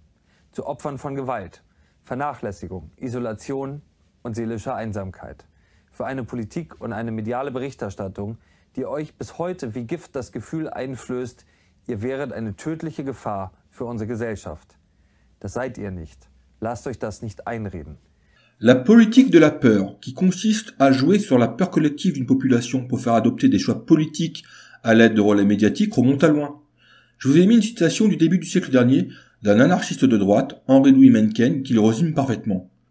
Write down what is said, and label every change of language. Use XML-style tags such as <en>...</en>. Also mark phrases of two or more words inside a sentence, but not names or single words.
<de>Zu Opfern von Gewalt, Vernachlässigung, Isolation und seelischer Einsamkeit. Für eine Politik und eine mediale Berichterstattung, die euch bis heute wie Gift das Gefühl einflößt, ihr wäret eine tödliche Gefahr für unsere Gesellschaft. Das seid ihr nicht. Lasst euch das nicht einreden.</de> <fr>La politique de la peur, qui consiste à jouer sur la peur collective d'une population pour faire adopter des choix politiques à l'aide de relais médiatiques, remonte à loin. Je vous ai mis une citation du début du siècle dernier d'un anarchiste de droite, Henri-Louis Mencken, qui le résume parfaitement.</fr>